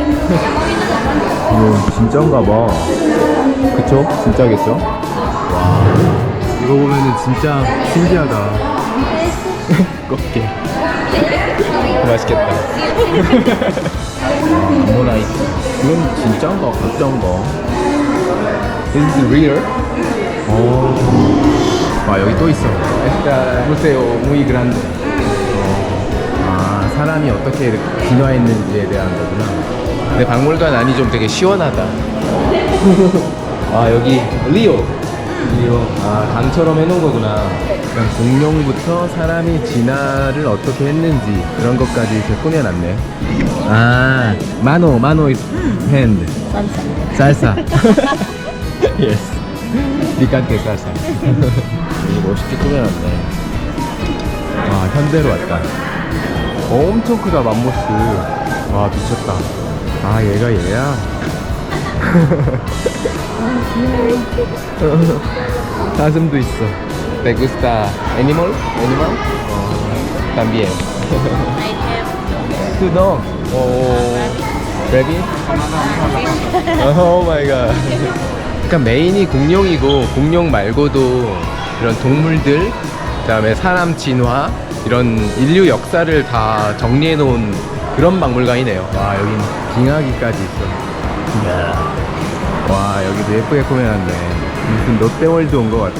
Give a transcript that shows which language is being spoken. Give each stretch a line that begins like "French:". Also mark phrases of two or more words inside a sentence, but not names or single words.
Korean: 이거 진짜인가 봐. 그쵸? 진짜겠죠? 와, 이거 보면은 진짜 신기하다. 껍게. 맛있겠다. 아모나이트. 이건 진짜인가 가짜인가?
English: Is it real?
Korean: 와, 여기 또 있어.
Spanish: Esta museo muy grande.
Korean: 아, 사람이 어떻게 이렇게 진화했는지에 대한 거구나. 근데 박물관 안이 좀 되게 시원하다. 아, 여기 리오. 아, 강처럼 해놓은 거구나. 그러니까 공룡부터 사람이 진화를 어떻게 했는지 그런 것까지 이렇게 꾸며놨네. 아, 마노
English: is hand.
Korean: 살사. Yes.
Spanish: picante salsa.
Korean: 이거 멋있게 꾸며놨네. 와, 현대로 왔다. 엄청 크다, 맘모스. 와, 미쳤다. 아, 얘가 얘야? 사슴도 있어.
Spanish: ¿Te gusta animal? También.
English: I have Two dogs. Ready? Oh my god.
Korean: 그러니까 메인이 공룡이고 공룡 말고도 이런 동물들, 그다음에 사람 진화, 이런 인류 역사를 다 정리해 놓은 그런 박물관이네요. 와, 여긴 빙하기까지 있어. 이야. 와, 여기도 예쁘게 꾸며놨네. 무슨 롯데월드 온 것 같다.